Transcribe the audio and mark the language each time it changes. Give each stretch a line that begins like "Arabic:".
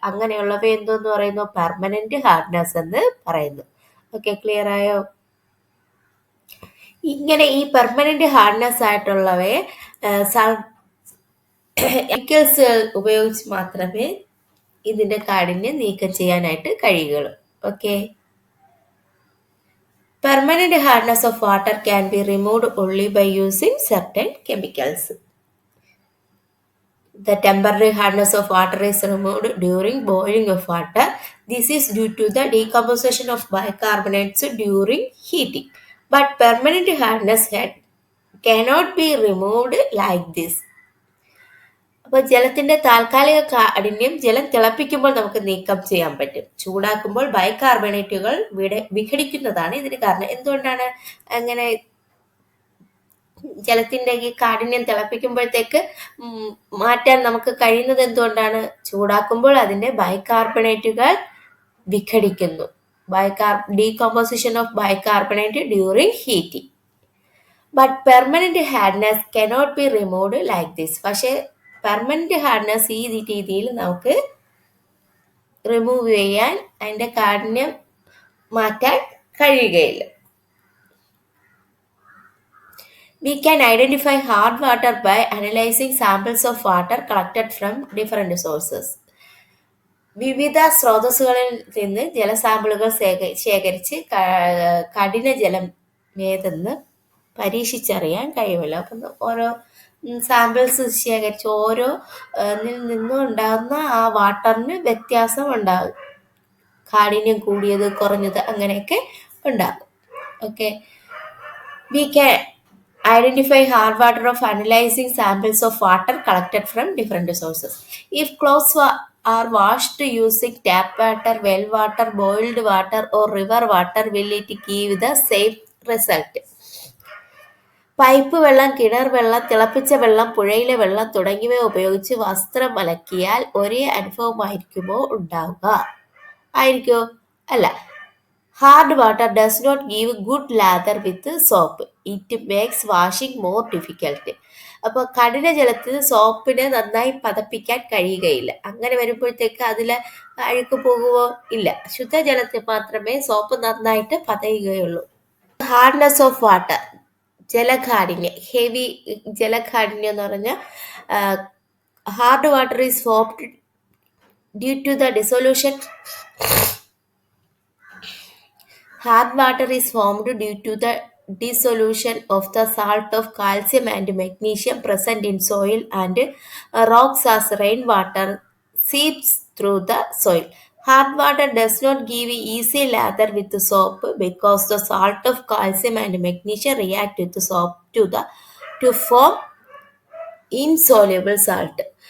Malayalam: അങ്ങനെയുള്ളവ എന്തോന്ന് പറയുന്നു? Permanent hardness എന്ന് പറയുന്നു. ഓക്കെ, ക്ലിയർ ആയോ? ഇങ്ങനെ ഈ പെർമനന്റ് ഹാർഡ്നെസ് ആയിട്ടുള്ളവയെ കെമിക്കൽസുകൾ ഉപയോഗിച്ച് മാത്രമേ ഇതിന്റെ കാഠിന്യം നീക്കം ചെയ്യാനായിട്ട് കഴിയുകയുള്ളൂ. Okay.
English: Permanent hardness of water can be removed only by using certain chemicals. The temporary hardness of water is removed during boiling of water. This is due to the decomposition of bicarbonates during heating. But permanent hardness cannot be removed like this.
Malayalam: അപ്പോൾ ജലത്തിന്റെ താൽക്കാലിക കാഠിന്യം ജലം തിളപ്പിക്കുമ്പോൾ നമുക്ക് നീക്കം ചെയ്യാൻ പറ്റും. ചൂടാക്കുമ്പോൾ ബൈകാർബണേറ്റുകൾ വിഘടിക്കുന്നതാണ് ഇതിന് കാരണം. എന്തുകൊണ്ടാണ് അങ്ങനെ ജലത്തിന്റെ ഈ കാഠിന്യം തിളപ്പിക്കുമ്പോഴത്തേക്ക് മാറ്റാൻ നമുക്ക് കഴിയുന്നത്? എന്തുകൊണ്ടാണ്? ചൂടാക്കുമ്പോൾ അതിന്റെ ബൈകാർബണേറ്റുകൾ വിഘടിക്കുന്നു.
English: Decomposition of bicarbonate during heating. But permanent hardness cannot be removed like this.
Malayalam: പക്ഷേ പെർമനന്റ് ഹാർഡ്നെസ് ഈ രീതിയിൽ നമുക്ക് റിമൂവ് ചെയ്യാൻ, അതിന്റെ കാഠിന്യം മാറ്റാൻ കഴിയുകയില്ല.
English: We can identify hard water by analyzing samples of water collected from different sources.
Malayalam: വിവിധ സ്രോതസ്സുകളിൽ നിന്ന് ജലസാമ്പിളുകൾ ശേഖരിച്ച് കഠിന ജലം ഏതെന്ന് പരീക്ഷിച്ചറിയാൻ കഴിയുമല്ലോ. അപ്പം ഓരോ സാമ്പിൾസ് ശേഖരിച്ച് ഓരോ നിന്നും ഉണ്ടാകുന്ന ആ വാട്ടറിന് വ്യത്യാസം ഉണ്ടാകും. കാഠിന്യം കൂടിയത്, കുറഞ്ഞത്, അങ്ങനെയൊക്കെ ഉണ്ടാകും.
English: Okay. We can identify hard water of analyzing samples of water collected from different sources. If clothes are washed using tap water, well water, boiled water or river water, will it give the same result?
Malayalam: Pipe വെള്ളം, കിണർ വെള്ളം, തിളപ്പിച്ച വെള്ളം, പുഴയിലെ വെള്ളം തുടങ്ങിയവ ഉപയോഗിച്ച് വസ്ത്രം അലക്കിയാൽ ഒരേ അനുഭവമായിരിക്കുമോ ഉണ്ടാവുക? ആയിരിക്കോ? അല്ല.
English: Hard water does not give good lather with soap. It makes washing more difficult.
Malayalam: അപ്പോൾ കഠിന ജലത്തിൽ സോപ്പിനെ നന്നായി പതപ്പിക്കാൻ കഴിയുകയില്ല. അങ്ങനെ വരുമ്പോഴത്തേക്ക് അതിൽ അഴുക്ക് പോകുമോ? ഇല്ല. ശുദ്ധജലത്തിൽ മാത്രമേ സോപ്പ് നന്നായിട്ട് പതയുകയുള്ളൂ.
English: hardness of water,
Malayalam: ജലകാഠിന്യം, ഹെവി ജലകാഠിന്യം എന്ന് പറഞ്ഞാൽ
English: Hard water is formed due to the dissolution. Hard water is formed due to the dissolution of the salt of calcium and magnesium present in soil and rocks as rainwater seeps through the soil. Hard water does not give easy lather with the soap because the salt of calcium and magnesium react with the soap to form insoluble salt.